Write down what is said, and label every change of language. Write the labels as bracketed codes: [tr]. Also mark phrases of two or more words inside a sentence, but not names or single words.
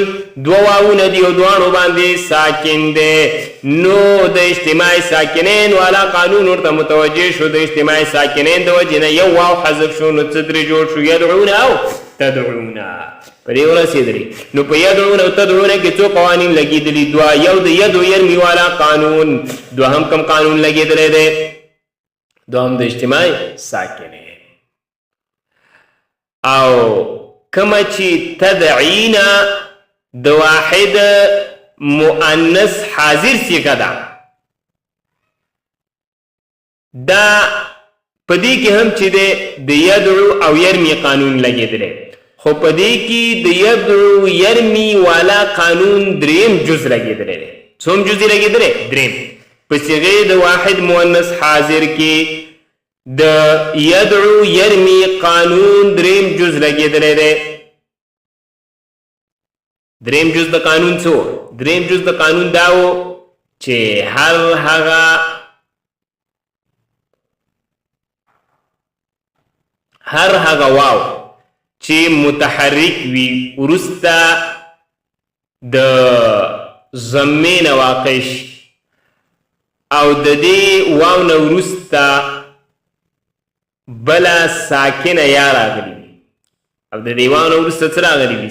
[ps] دو واوونه دی او دوانو باندې ساکن دی نو د اجتماع ساکنین والا قانون ورته متوجه شو د اجتماع ساکنین د وجې نه یو واو حذف شو نو څه درې جوړ شو يدعون او تدعون په دې ورسېدلې نو په يدعون او تدعون کې څو قوانین لګېدلي دوه یو د يدعو يرمي والا قانون دوهم کم قانون لګېدلی دی دوهم د اجتماع ساکنین او کما چې تدعینا د واحد مؤنث حاضر صيغه ده دا پدې کې هم چې د يدعو او يرمي قانون لګېدلی خو پدې کې د يدعو يرمي والا قانون دریم جز لګېدلی دی څوم جز لګېدلی دریم په صيغه د واحد مؤنث حاضر کې د يدعو يرمي قانون دریم جز لګېدلی دی دریم جز د قانون څه دریم جز د قانون دا و چې هر هغه واو چې متحرک وي وروسته د ضمې نه واقع شي او د دې واو نه وروسته بله ساکنه یا راغلي او د دې واو نه وروسته څه راغلی وي؟